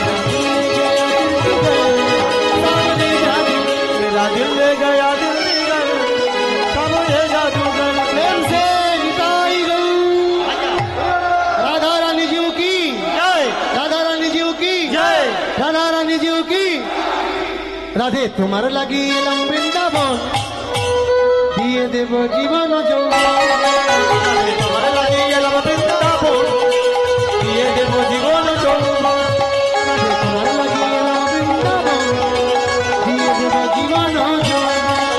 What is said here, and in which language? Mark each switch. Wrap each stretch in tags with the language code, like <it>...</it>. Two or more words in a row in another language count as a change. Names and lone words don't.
<hi>सावरे जादू। मेरा दिल ले गया दिल जिगर, सावरे जादूगर। प्रेम से निताई गऊ। राधा रानी जी की, जय, राधा रानी जी की, जय।</hi> <bn>রাধা রানী জিউ কি। রাধে তোমার লাগি এলাম বৃন্দাবন, দিয়ে দেব জীবন যৌবন। তোমার লাগিয়ে এলাম বৃন্দাবন, দিয়ে দেব জীবন যৌবন। রাধে তোমার লাগি এলাম বৃন্দাবন, দিয়ে দেব জীবন যৌবন।</bn>